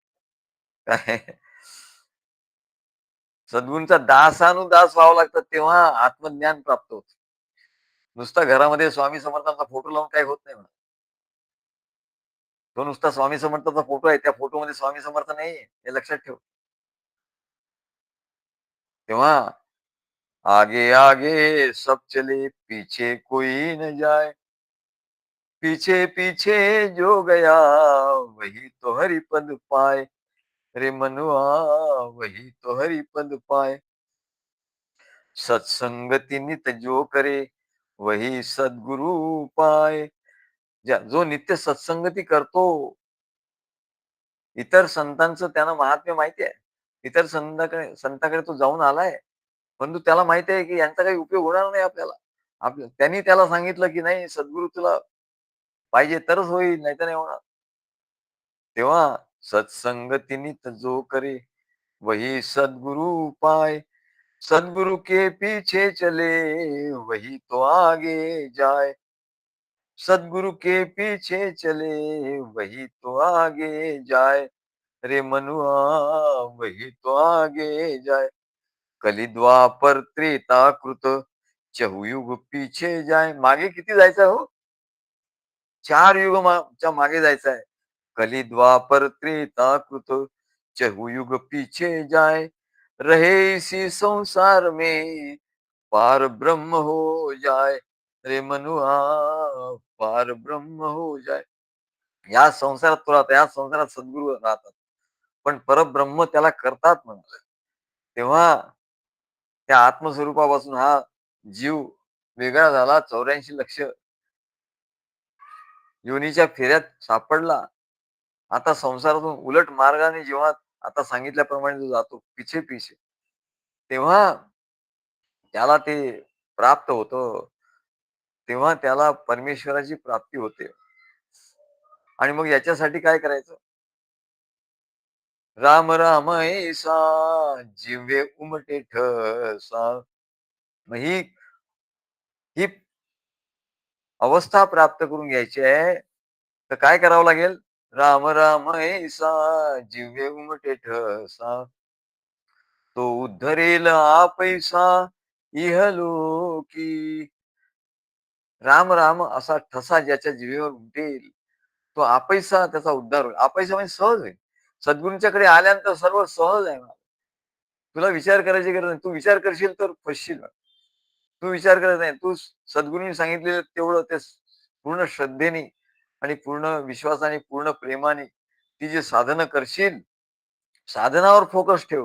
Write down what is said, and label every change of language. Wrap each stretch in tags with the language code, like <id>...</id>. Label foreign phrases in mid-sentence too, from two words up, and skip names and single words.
<mr>काय सद्गुरूंचा दासानुदास व्हावं लागतं, तेव्हा आत्मज्ञान प्राप्त होतं. नुसता घरामध्ये स्वामी समर्थांचा फोटो लावून काही होत नाही म्हणा. तो नुसता स्वामी समर्थांचा फोटो आहे, त्या फोटोमध्ये स्वामी समर्थ नाहीये, हे लक्षात ठेव.</mr> <hi>तेव्हा आगे आगे सब चले, पीछे कोई न जाए. पीछे पीछे जो गया वही तो हरि पद पाए. रे मनुआ वही तो हरि पद पाए. सत्संगती नित जो करे वही सद्गुरु पाए.</hi> <mr>जो नित्य सत्संगती करतो, इतर संतांचं त्याला महात्म्य माहिती आहे. इतर संतांकडे तो जाऊन आलाय. परंतु त्याला माहिती आहे, की यांचा काही उपयोग होणार नाही आपल्याला. त्यांनी त्याला सांगितलं, की नाही सद्गुरू तुला पाहिजे तरच होईल, नाहीतर नाही होणार.</mr> <hi>तेव्हा सत्संगती नित जो करे वही सद्गुरु पाए. सद्गुरु के पीछे चले वही तो आगे जाए. सद्गुरु के पीछे चले वही तो आगे जाए. रे मनुआ वही तो आगे जाए. कलिद्वापर त्रेता कृत चहुयुग पीछे जाए.</hi> <mr>मागे किती जायचं हो? 4 युग च्या मागे जायचं आहे.</mr> <hi>कलिद्वापर त्रेता कृत चहुयुग पीछे जाए. रहे इसी संसार में पार ब्रह्म हो जाए. रे मनुआ पार ब्रह्म हो जाए.</hi> <mr>या संसारात तो राहतो, या संसारात सद्गुरू राहतात. पण परब्रह्म त्याला करतात म्हणाले. तेव्हा त्या आत्मस्वरूपापासून हा जीव वेगळा झाला. 84 लक्ष योनीच्या फेऱ्यात सापडला. आता संसारातून उलट मार्गाने जेव्हा आता सांगितल्याप्रमाणे जो जातो पिछे-पिछे, तेव्हा त्याला ते प्राप्त होतं. तेव्हा त्याला परमेश्वराची प्राप्ती होते. आणि मग याच्यासाठी काय करायचं? राम राम ऐसा जिव्हे उमटे ठसा. मग ही अवस्था प्राप्त करून घ्यायची आहे, तर काय करावं लागेल? राम राम ऐसा जिव्हे उमटे ठसा. तो उद्धरेल आपैसा इहलोकी. राम राम असा ठसा ज्याच्या जिभेवर उमटेल, तो आपैसा त्याचा उद्धार होईल. आपैसा म्हणजे सहज होईल. सद्गुरूंच्याकडे आल्यानंतर सर्व सहज आहे. तुला विचार करायची गरज नाही. तू विचार करशील तर फसशील. तू विचार करत नाही. तू सद्गुरूंनी सांगितलेलं तेवढं ते पूर्ण श्रद्धेने आणि पूर्ण विश्वासाने, पूर्ण प्रेमाने ती जी साधनं करशील, साधनावर फोकस ठेव.</mr>